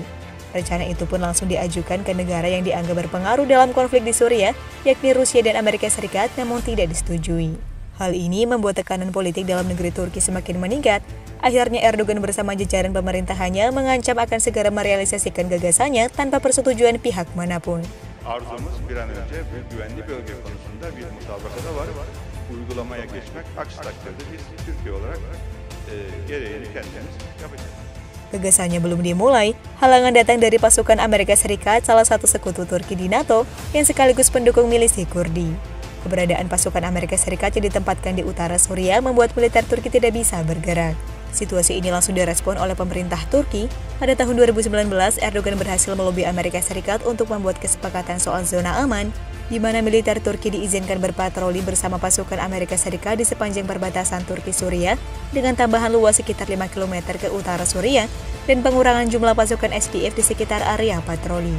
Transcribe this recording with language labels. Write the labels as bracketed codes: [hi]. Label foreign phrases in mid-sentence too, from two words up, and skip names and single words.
[id] Rencana itu pun langsung diajukan ke negara yang dianggap berpengaruh dalam konflik di Suriah, yakni Rusia dan Amerika Serikat, namun tidak disetujui. Hal ini membuat tekanan politik dalam negeri Turki semakin meningkat. Akhirnya Erdogan bersama jajaran pemerintahannya mengancam akan segera merealisasikan gagasannya tanpa persetujuan pihak manapun. [tr] Arzumuz bir an önce bu güvenli bölge konusunda bir mutabakata var. Uygulamaya geçmek, aksi takdirde biz Türkiye olarak gereğini kendimiz yapacağız. [id] Gagasannya belum dimulai, halangan datang dari pasukan Amerika Serikat, salah satu sekutu Turki di NATO, yang sekaligus pendukung milisi Kurdi. Keberadaan pasukan Amerika Serikat yang ditempatkan di utara Suriah membuat militer Turki tidak bisa bergerak. Situasi ini langsung direspon oleh pemerintah Turki. Pada tahun 2019, Erdogan berhasil melobi Amerika Serikat untuk membuat kesepakatan soal zona aman, di mana militer Turki diizinkan berpatroli bersama pasukan Amerika Serikat di sepanjang perbatasan Turki-Suriah dengan tambahan luas sekitar 5 km ke utara Suriah dan pengurangan jumlah pasukan SDF di sekitar area patroli.